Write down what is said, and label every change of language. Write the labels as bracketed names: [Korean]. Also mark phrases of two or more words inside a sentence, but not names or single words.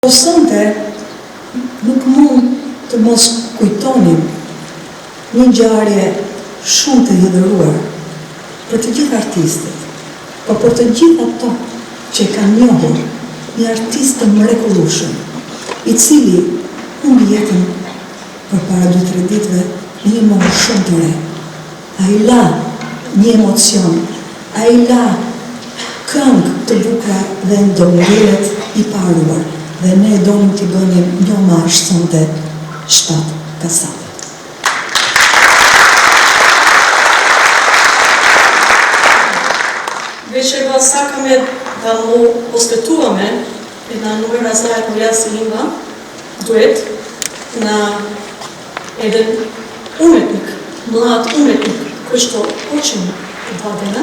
[Albanian] Sonte, nuk mund të mos kujtonim një ngjarje shumë të hidhëruar për të gjithë artistët, por për të gjithë ato që kanë njohur një artist të mrekullueshëm, i cili humbi jetën përpara 2-3 ditëve në një moshë shumë të re. Ai la një emocion, ai la këngë të bukura dhe ndonjëherë i paruar. Dhe ne donim t'i bënim një omazh sonte 7 kasave. [Macedonian] Вечерва сакаме да му посветуваме една номера заедно јас и Инга, дует на еден уметник, млад уметник, кој што почина 2 дена.